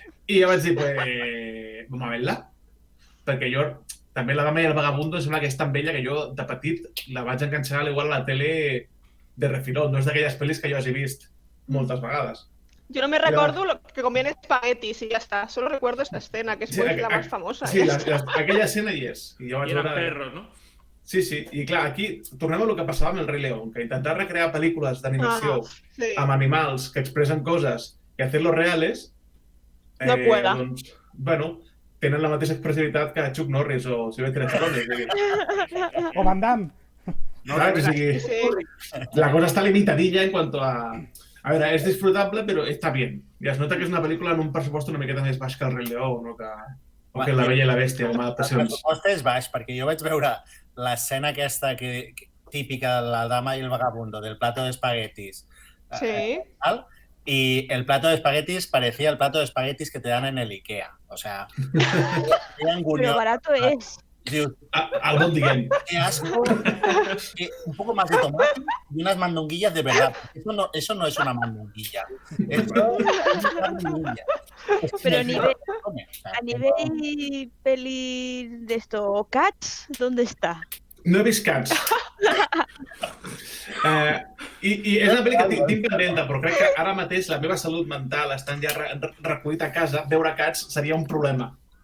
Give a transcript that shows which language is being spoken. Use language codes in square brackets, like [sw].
[ca] I jo vaig dir, [es] pues, vamos a verla. [ca] Perquè jo, també La Dama i el Vagabundo és una que és tan vella que jo, de petit, la vaig enganxar igual a la tele de refiló. No és d'aquelles pel·lis que jo hagi vist moltes vegades. [es] Yo no me recuerdo lo que comían espaguetis y ya está. Solo recuerdo esta escena, que es la más famosa. [ca] Sí, aquella escena hi és. I eren perros, no? Sí, i clar, aquí tornem a el que passava amb el Rei León, que intentar recrear pel·lícules d'animació amb animals que expressen coses i fer-los reales, doncs, bueno, tenen la mateixa expressivitat que Chuck Norris o Sylvester Stallone. O Van Damme. [es] ¿Sabes? La cosa está limitadilla en cuanto a... [ca] A veure, és disfrutable, però està bien. Ja es nota que és una pel·lícula en un pressupost una miqueta més baix que el Rei León o que La Bella i la Bèstia, com a adaptacions. El pressupost és baix, perquè jo vaig veure l'escena aquesta típica de la dama [es] y el vagabundo, del plato de espaguetis. [ca] Sí. [es] Y el plato de espaguetis parecía el plato de espaguetis que te dan en el Ikea. O sea, pero barato es. [ca] Algo diguem. [es] Qué asco. Un poco más de tomate y unas mandonguillas de verdad. Eso no es una mandonguilla. Eso es una mandonguilla. Pero a nivel peli de esto, Cats, ¿dónde está? [ca] No he vist Cats. I és una pel·li que tinc pendenta, però crec que ara mateix la meva salut mental, estant ja recollit a casa, veure Cats seria un problema.